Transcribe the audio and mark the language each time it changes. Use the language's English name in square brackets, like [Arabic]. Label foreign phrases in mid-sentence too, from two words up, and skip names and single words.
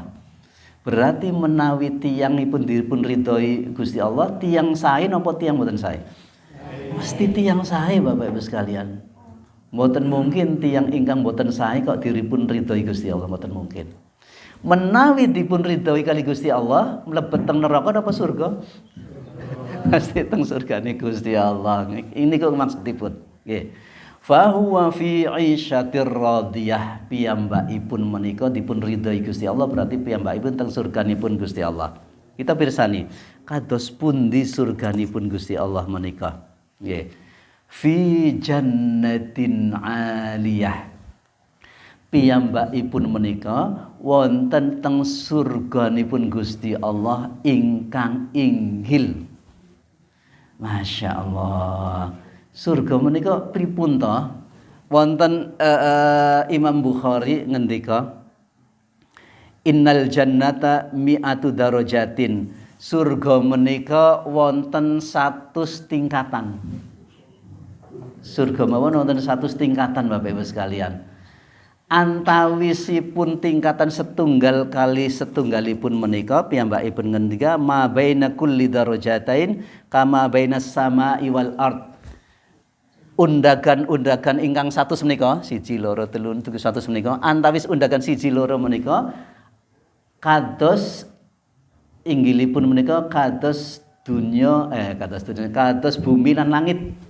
[Javanese] Berarti menawi tiyangipun dipun ridhoi Gusti Allah, tiyang sae napa tiyang mboten sae? Mesti tiyang sae Bapak Ibu sekalian. Mboten mungkin tiyang ingkang mboten sae kok diripun ridhoi Gusti Allah, mboten mungkin. Menawi dipun ridhoi kali Gusti Allah, mlebet teng neraka napa surga? Pasti teng surgane Gusti Allah. Ini kok maksudipun. Nggih. [Arabic] فهو في عيشة راضية, [Javanese] piyambakipun menika dipun ridhoi Gusti Allah, berarti piyambakipun teng surganipun Gusti Allah. Kita pirsani, kados pundi surganipun Gusti Allah menika? [Arabic] Nggih. في جنة عالية. [Javanese] Piyambakipun menika wonten teng surganipun Gusti Allah ingkang inggil. [Arabic] ما شاء الله. [Javanese] Surga menika pripun to? Wonten Imam Bukhari ngendika, [Arabic] إن الجنة مائة درجة. [Javanese] Surga menika wonten 100 tingkatan. Surga mawon wonten 100 tingkatan Bapak Ibu sekalian. Antawisipun tingkatan setunggal kali setunggalipun menika piyambakipun ngendika [Arabic] ما بين كل درجتين كما بين السماء والأرض. [Javanese] Undagan-undagan ingkang 100 menika, 1 2 3 4 100 menika, antawis undagan 1 2 menika kados inggilipun menika kados bumi lan langit.